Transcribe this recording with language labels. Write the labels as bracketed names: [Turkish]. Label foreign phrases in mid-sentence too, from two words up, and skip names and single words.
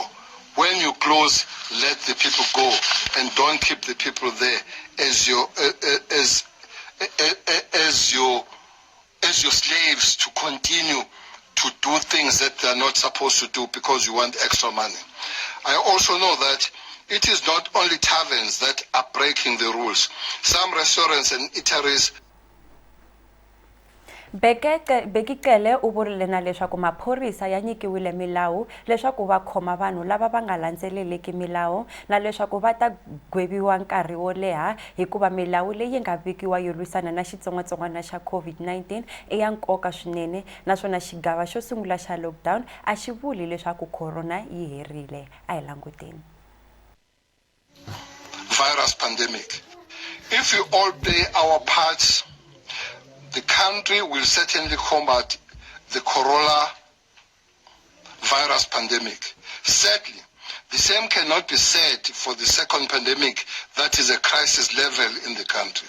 [English] When you close, let the people go and don't keep the people there as your slaves to continue to do things that they are not supposed to do because you want extra money. I also know that it is not only taverns that are breaking the rules. Some restaurants and eateries [Tsonga] Bekele u vurile na leswaku maphorisa ya nyikiwile milawu leswaku va khoma vanhu lava va nga landzeleleki milawu na leswaku va ta gweviwa nkarhi wo leha hikuva milawu leyi nga vekiwa yo lwisana na xitsongwatsongwana xa COVID-19 i ya nkoka swinene naswona xigava xo sungula xa lockdown a xi vuli leswaku corona yi herile. A hi languteni. [English] Virus pandemic. If we all play our parts, the country will certainly combat the coronavirus pandemic. Sadly, the same cannot be said for the second pandemic that is a crisis level in the country.